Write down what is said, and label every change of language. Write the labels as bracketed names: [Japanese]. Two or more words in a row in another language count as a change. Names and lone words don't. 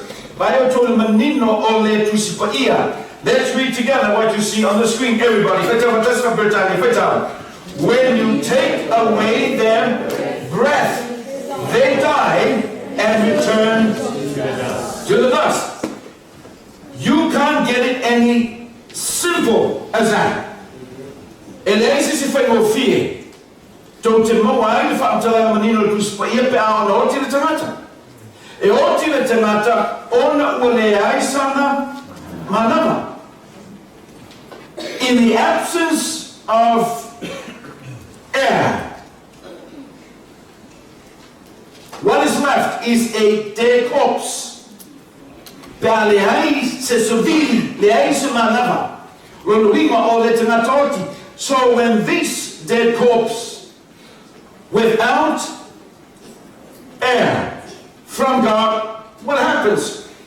[English] Let's read together what you see on the screen, everybody. When you take away their breath, they die and return to the dust. You can't get it any simple as that. [Samoan] E oti le tangata ona uleai sana manama. [English] In the absence of air, what is left is a dead corpse. So when this dead corpse, without air from God, what happens?